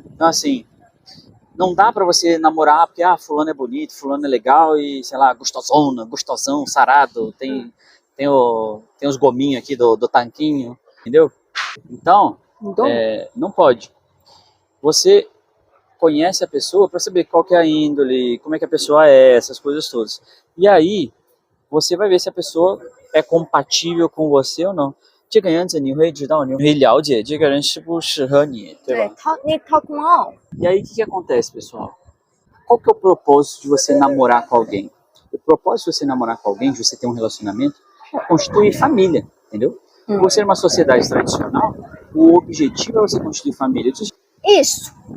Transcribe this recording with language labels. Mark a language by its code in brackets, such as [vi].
[pt] Então assim, não dá pra você namorar porque, fulano é bonito, fulano é legal e, sei lá, gostosona, gostosão, sarado, tem os gominhos aqui do tanquinho, entendeu? Então, não pode. Você conhece a pessoa para saber qual que é a índole, como é que a pessoa é, essas coisas todas. E aí, você vai ver se a pessoa é compatível com você ou não. [zh] 这个样子你会知道，你会了解这个人适不适合你，对吧？ [en] need talk more. [pt] E aí, o que acontece, pessoal? Qual que é o propósito de você namorar com alguém? O propósito de você namorar com alguém, de você ter um relacionamento, é constituir família, entendeu? Você numa sociedade tradicional, o objetivo é você constituir família. Isso.